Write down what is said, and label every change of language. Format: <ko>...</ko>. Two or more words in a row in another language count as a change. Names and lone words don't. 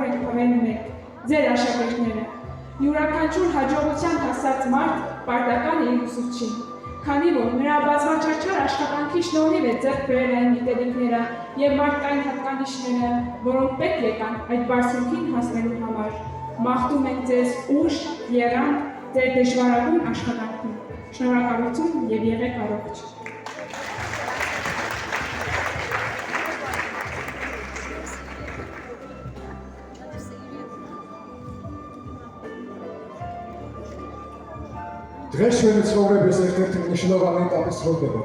<hy>են թողել մեկ, ձեր աշակերտները։ Յուրաքանչյուր հաջողության հասած մարդ պարտական է իր ուսուցչին, քանի որ նրա բազմաչարչար աշխատանքի շնորհիվ է ձեռք բերել այն գիտելիքները և մարդկային հատկանիշները, որոնք պետք եկան այդ բարձունքին հասնելու համար։ Մաղթում ենք ձեզ ուժ, եռանդ ձեր դժվարագույն աշխատանքում։ Շնորհակալություն և եղեք առողջ։</hy> <ka>Დღეს ჩვენი ცხოვრების ერთ-ერთი მნიშვნელოვანი ეტაპი სრულდება.</ka>